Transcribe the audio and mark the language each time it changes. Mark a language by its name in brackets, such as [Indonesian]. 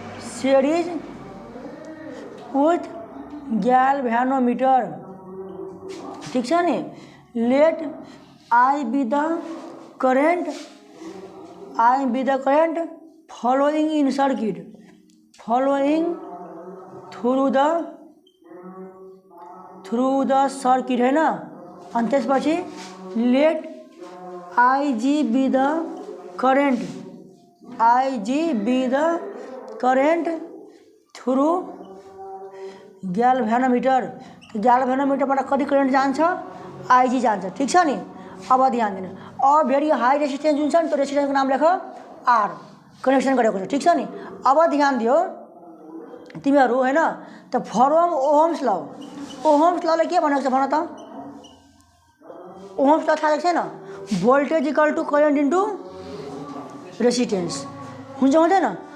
[English] series with galvanometer [Nepali] ठीक है नि [English] Let I be the current I be the current following in circuit, following through the circuit है ना। [Nepali] अनि त्यसपछि [English] Let I g be the current, I g be the current through galvanometer. [Nepali] ग्याल्भेनोमिटरबाट कति current जान्छ, IG जान्छ, ठिक छ नि। अब ध्यान दिनु, और भेरी हाई रेसिस्टेन्स जुन छ नि त्यो रेसिस्टेन्सको नाम लेख आर, कनेक्सन गरेको छ, ठिक छ नि। अब ध्यान दियो तिमीहरू होइन, त फ्रम ओहम्स ल, ओहम्स लले के भनेको छ भन त, ओहम्स ल थाहा छैन, [English] voltage equal to current into resistance [Nepali] हुन्छ हुँदैन।